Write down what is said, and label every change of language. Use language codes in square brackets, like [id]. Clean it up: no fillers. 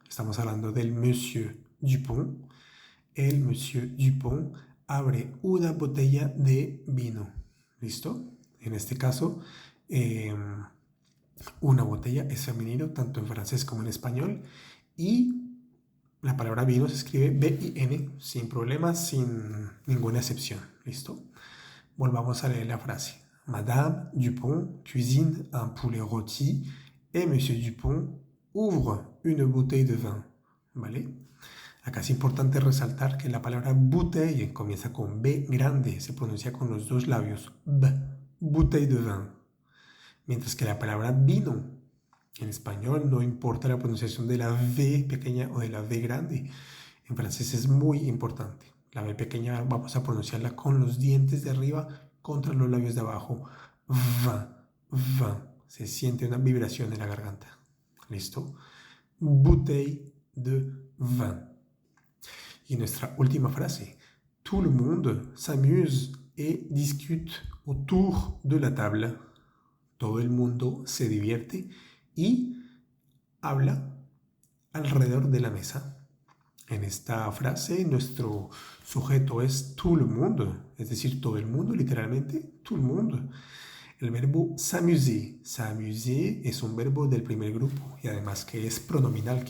[es] Estamos hablando del Monsieur Dupont. El Monsieur Dupont abre una botella de vino. ¿Listo? En este caso, una botella es femenino, tanto en francés como en español. Y la palabra vino se escribe B-I-N, sin problemas, sin ninguna excepción. ¿Listo? Volvamos a leer la frase. [fr] Madame Dupont cuisine un poulet rôti et Monsieur Dupont ouvre une bouteille de vin. [es] ¿Vale? Acá es importante resaltar que la palabra bouteille comienza con B grande, se pronuncia con los dos labios, B, [fr] bouteille de vin. [es] Mientras que la palabra vino, en español no importa la pronunciación de la V pequeña o de la V grande. En francés es muy importante. La V pequeña vamos a pronunciarla con los dientes de arriba contra los labios de abajo. [fr] Vin, vin. [es] Se siente una vibración en la garganta. ¿Listo? [fr] Bouteille de vin. [es] Y nuestra última frase. [fr] Tout le monde s'amuse et discute autour de la table. [es] Todo el mundo se divierte y habla alrededor de la mesa. En esta frase nuestro sujeto es [fr] tout le monde, [es] es decir, todo el mundo, literalmente, tout le monde. El verbo s'amuser. S'amuser es un verbo del primer grupo y además que es pronominal.